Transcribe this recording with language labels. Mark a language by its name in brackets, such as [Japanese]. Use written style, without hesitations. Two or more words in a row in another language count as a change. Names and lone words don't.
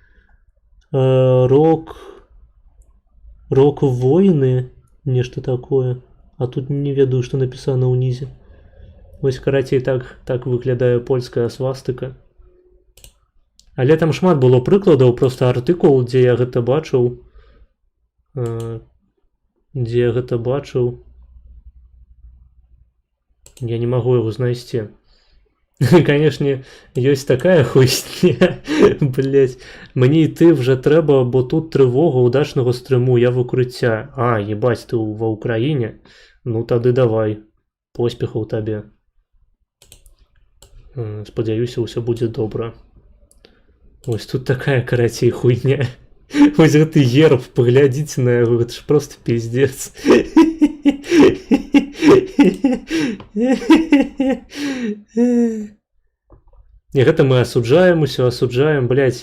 [Russian] Рок воины. [Belarusian] Нешта такое. А тут не ведаю, што написано ўнізе. Вось, карацей, так выглядае польская свастыка. Але там шмат было прыкладаў, просто артыкул, дзе я гэта бачыў. [Russian] Я не могу его знайсці. Конечно, ёсць такая хуйня. [Ukrainian] Блять, мне йти вже треба, бо тут тривога удачного стріму, я в укриття. А, єбать, ти в Україні? [Belarusian] Ну тады давай. Поспіхаў табе. Спадзяюся, ўсё будзе добра. Ось тут такая, карацей, хуйня. Вось гэты герб, паглядзіце на яго, гэта ж просто пиздец. І гэта мы асуджаем, усё асуджаем, блядь.